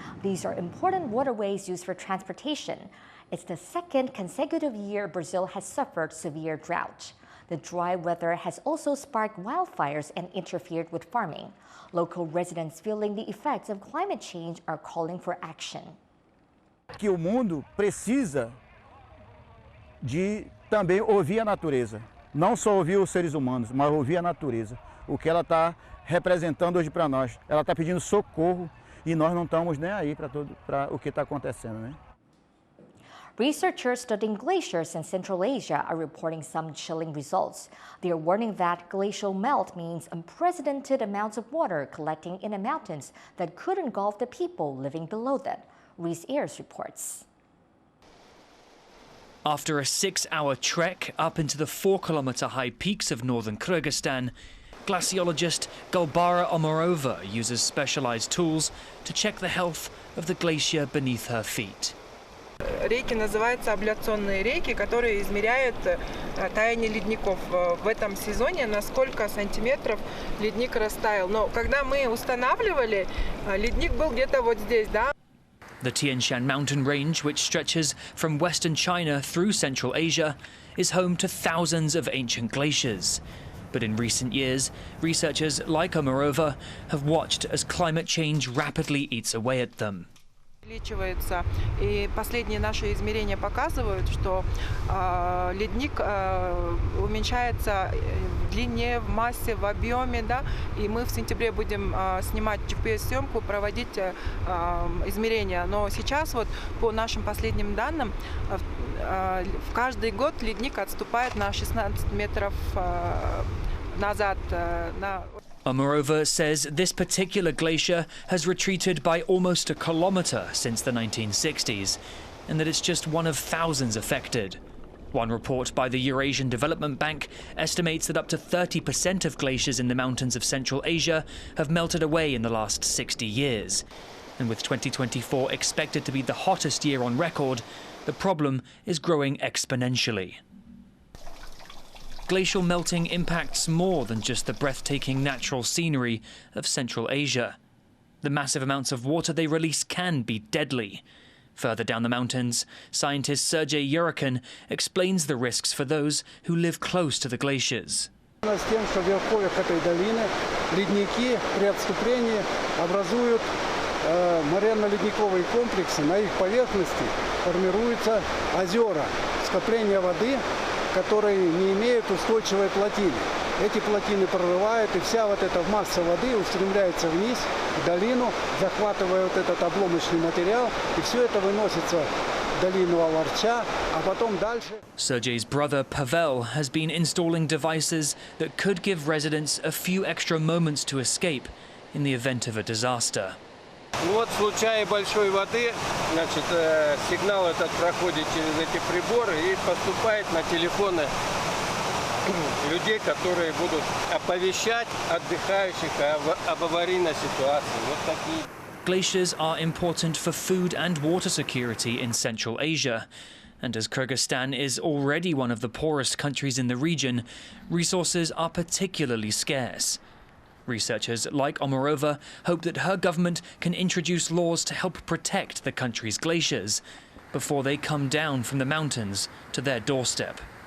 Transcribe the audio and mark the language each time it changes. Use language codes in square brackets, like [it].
[en] These are important waterways used for transportation. It's the second consecutive year Brazil has suffered severe drought. The dry weather has also sparked wildfires and interfered with farming. Local residents feeling the effects of climate change are calling for action. [pt] Que o mundo precisa de também ouvir a natureza. Não só ouvir os seres humanos, mas ouvir a natureza. O que ela está representando hoje para nós. Ela está pedindo socorro e nós não estamos nem aí para o que está acontecendo, né? [en] Researchers studying glaciers in Central Asia are reporting some chilling results. They are warning that glacial melt means unprecedented amounts of water collecting in the mountains that could engulf the people living below them. Reese Ayers reports. After a 6-hour trek up into the 4-kilometer high peaks of northern Kyrgyzstan, glaciologist Galbara Omarova uses specialized tools to check the health of the glacier beneath her feet. [ru] Реки называются абляционные реки, которые измеряют таяние ледников в этом сезоне, на сколько сантиметров ледник растаял. Но когда мы устанавливали, ледник был где-то вот здесь, да? [en] The Tian Shan mountain range, which stretches from western China through Central Asia, is home to thousands of ancient glaciers. But in recent years, researchers like Omarova have watched as climate change rapidly eats away at them. [ru] Увеличивается, и последние наши измерения показывают, что ледник уменьшается в длине, в массе, в объеме, да, и мы в сентябре будем снимать GPS-съемку, проводить измерения. Но сейчас вот по нашим последним данным в каждый год ледник отступает на 16 метров назад. [en] Omarova says this particular glacier has retreated by almost a kilometer since the 1960s, and that it's just one of thousands affected. One report by the Eurasian Development Bank estimates that up to 30% of glaciers in the mountains of Central Asia have melted away in the last 60 years. And with 2024 expected to be the hottest year on record, the problem is growing exponentially. glacial melting impacts more than just the breathtaking natural scenery of Central Asia. The massive amounts of water they release can be deadly. Further down the mountains, scientist Sergei Yurikin explains the risks for those who live close to the glaciers. [ru] С тем, что в верховьях этой долины ледники при отступлении образуют моренно-ледниковые комплексы. На их поверхности формируются озера, скопления воды, которые не имеют устойчивой плотины. Эти плотины прорывают, и вся вот эта масса воды устремляется вниз, в долину, захватывая вот этот обломочный материал, и все это выносится в долину Аларча, а потом дальше. [en] Sergei's brother Pavel has been installing devices that could give residents a few extra moments to escape in the event of a disaster. [ru] Вот в случае большой воды, значит, сигнал этот проходит через эти приборы и поступает на телефоны людей, которые будут оповещать отдыхающих об аварийной ситуации. Вот такие. [en] Glaciers are important for food and water security in Central Asia. And as Kyrgyzstan is already one of the poorest countries in the region, resources are particularly scarce. Researchers like Omarova hope that her government can introduce laws to help protect the country's glaciers before they come down from the mountains to their doorstep.